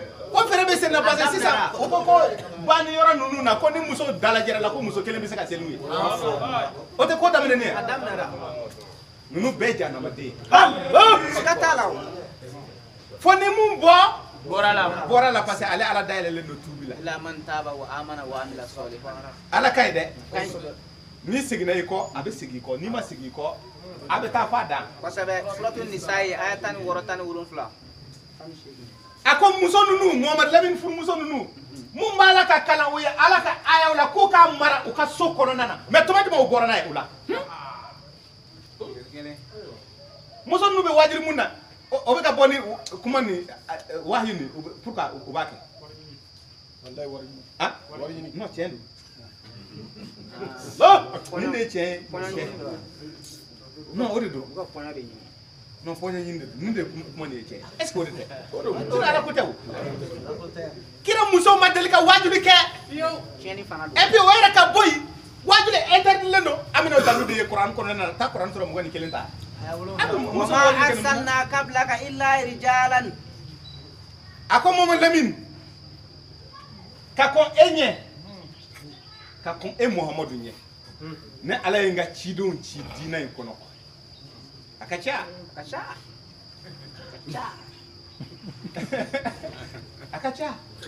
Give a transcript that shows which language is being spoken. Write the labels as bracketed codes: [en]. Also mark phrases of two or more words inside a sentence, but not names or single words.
[bm] ko fɛrɛ bɛ sen na [fr] parce que [bm] sisan u ko ko banni yɔrɔ ninnu na ko ni muso dalajɛra la ko muso kelen bɛ se ka seli n'u ye o tɛ ko daminɛnen ye a daminɛra ninnu bɛɛ ye jahanamaden ye siga t'a la o fo ni mun bɔ bɔra la [fr] parce que [bm] ale ala dayɛlɛlen don tuubi la [ar] إلا من تاب وآمن وعمل صالحا [bm] ala ka ɲi dɛ ni seginna i kɔ a bɛ segin i kɔ n'i ma segin i kɔ a bɛ taa f'a dan kosɛbɛ suratul nisa ye aya 16 17 a ko muso ninnu Muhamadu Lamini furumuso ninnu mun b'a la ka kalan u ye ala ka ayaw la k'u k'a mara u ka so kɔnɔna na mais tuma jumɛn u bɔra n'a ye o la muso ninnu bɛ wajibi mun na o bɛ ka bɔ ni kuma ni wahi ni [fr] pour que [bm] u b'a kɛ [fr] ah non [bm] tiɲɛ don nin de ye tiɲɛ ye non o de don non fɔɲɛ ɲini de don nin de kuma nin ye tiɲɛ [fr] est ce que [bm] o de tɛ o de ala ko tɛ o kira muso ma deli ka wajibi kɛ [fr] et puis [bm] o yɛrɛ ka bɔ yen wajibi interdilen don an bɛna o dalu de ye kuran kɔnɔna na taa kuran sɔrɔ 21 ta [ar] وما أرسلنا قبلك إلا رجالا [bm] ako Muhamadu Lamini ka kɔn e ɲɛ ka kɔn e Muhamadu ɲɛ ne ala ye n ka cidenw ci diinɛ in kɔnɔ a ka ca a ka ca